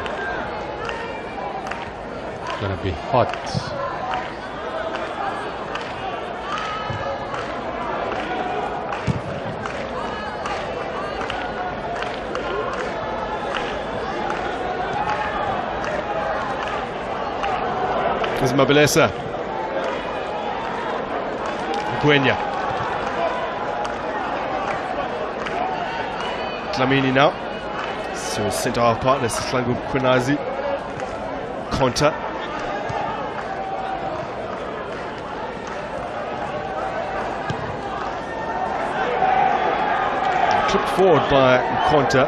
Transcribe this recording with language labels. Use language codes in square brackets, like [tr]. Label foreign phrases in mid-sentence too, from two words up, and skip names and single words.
[en] It's gonna be hot. There's Mabelesa. Gwenya. Dlamini now. So his centre-half partner, Sihlangu Kwinazi. Konta. Clipped forward by Konta.